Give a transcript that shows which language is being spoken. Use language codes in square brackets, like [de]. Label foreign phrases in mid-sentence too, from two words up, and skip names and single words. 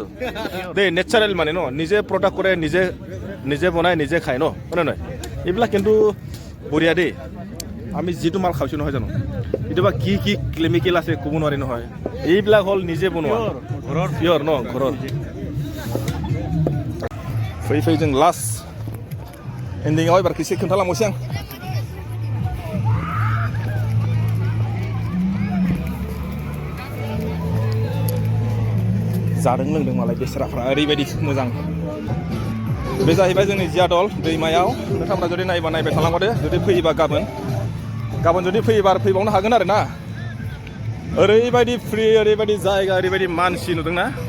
[as] দেই নেচাৰেল মানে ন নিজে প্ৰডাক্ট কৰে নিজে বনাই নিজে খায় ন হয় নহয় এইবিলাক কিন্তু বঢ়িয়া দেই আমি যিটো মাল খাইছোঁ নহয় জানো কেতিয়াবা কি কেমিকেল আছে ক'ব নোৱাৰি নহয় এইবিলাক হ'ল নিজে বনোৱা ঘৰৰ পিয়ৰ ন ঘৰৰ [brx] फै जों लास्ट एन्डिङाव एबार एसे खोन्थालांबावसै आं जादों लोंदों मालाय बेसराफ्रा ओरैबायदि मोजां बे जाहैबाय जोंनि जियादल दैमायाव नोंथांमोना जुदि नायबाय थालांबादो जुदि फैयोबा गाबोन जुदि फैयोबा फैबावनो हागोन आरो ना ओरैबायदि फ्रि ओरैबायदि जायगा ओरैबायदि मानसि नुदोंना